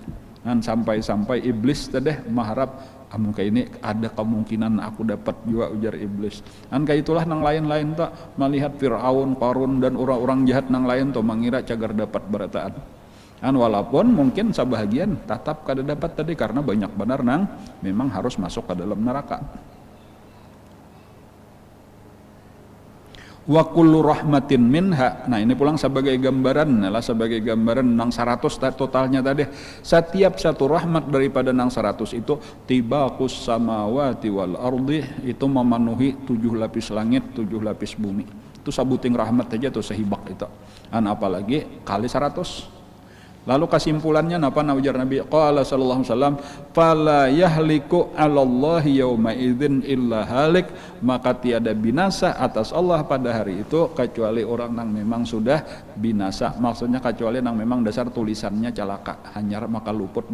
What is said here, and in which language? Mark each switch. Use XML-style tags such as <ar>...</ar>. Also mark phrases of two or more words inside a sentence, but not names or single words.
<bjn>Sampai iblis tadi mengharap kayak ini ada kemungkinan aku dapat juga, ujar iblis. Kayak itulah nang lain-lain tak melihat Fir'aun, Qarun dan orang-orang jahat nang lain tuh mengira cagar dapat berataan. Kan walaupun mungkin sabahagian tetap kada dapat tadi karena banyak benar nang memang harus masuk ke dalam neraka.</bjn> <ar>وكل رحمة منها.</ar> <bjn>Nah, ini pulang sebagai gambaran, sebagai gambaran nang 100 totalnya tadi. Setiap satu rahmat daripada nang 100 itu</bjn> <ar>طباق السماوات والأرض,</ar> <id>itu memenuhi 7 lapis langit, 7 lapis bumi.</id> <bjn>Itu sabuting rahmat aja tuh sehibak itu.</bjn> <id>Apalagi kali 100.</id> <bjn>Lalu kesimpulannya apa ujar Nabi?</bjn> <ar>قال صلى الله عليه وسلم فلا يهلك على الله يومئذ إلا هالك."</ar> <id>Maka tiada binasa atas Allah pada hari itu kecuali orang yang memang sudah binasa. Maksudnya kecuali yang memang dasar tulisannya celaka,</id> <bjn>hanyar maka luput.</bjn>